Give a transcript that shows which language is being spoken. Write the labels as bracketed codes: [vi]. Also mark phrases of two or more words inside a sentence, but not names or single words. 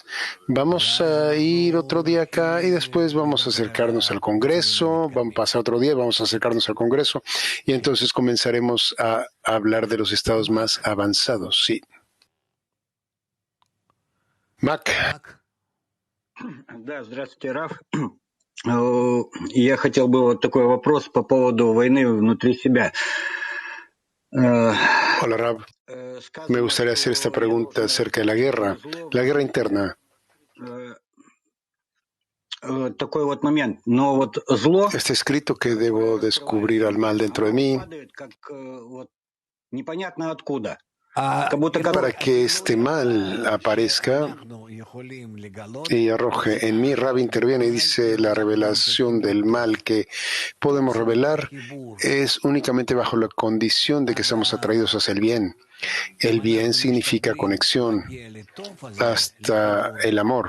[es] Vamos a ir otro día acá y después vamos a acercarnos al Congreso. Vamos a pasar otro día, vamos a acercarnos al Congreso y entonces comenzaremos a hablar de los estados más avanzados. Sí. Mac. [ru] Да, здравствуйте, Раф. Я хотел бы вот такой вопрос по поводу войны внутри себя. [es] Hola, Rab. Me gustaría hacer esta pregunta acerca de la guerra interna. [ru] Такой вот момент. Но вот зло [es] Está escrito que debo descubrir al mal dentro de mí [ru] как вот непонятно откуда. [es] para que este mal aparezca y arroje en mí. Rab interviene y dice la revelación del mal que podemos revelar es únicamente bajo la condición de que seamos atraídos hacia el bien. El bien significa conexión hasta el amor.